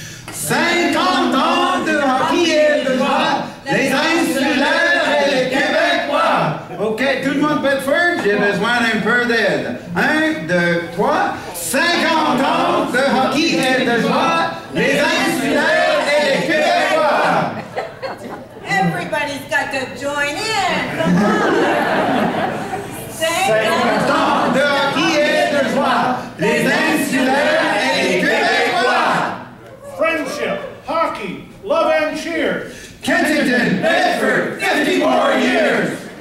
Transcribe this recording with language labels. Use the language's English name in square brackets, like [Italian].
[French] 50 ans de hockey et de joie, les insulaires et les Québécois. OK, tout le monde Bedford, j'ai besoin d'un peu d'aide. 1, 2, 3. 50 ans de hockey et de joie, les insulaires et les Québécois. [English] Everybody's got to join in. Come on. [French] 50 ans de hockey et de joie, les insulaires et les Québécois. [English] Friendship, hockey, love and cheer. Kensington, Bedford, 50 more years.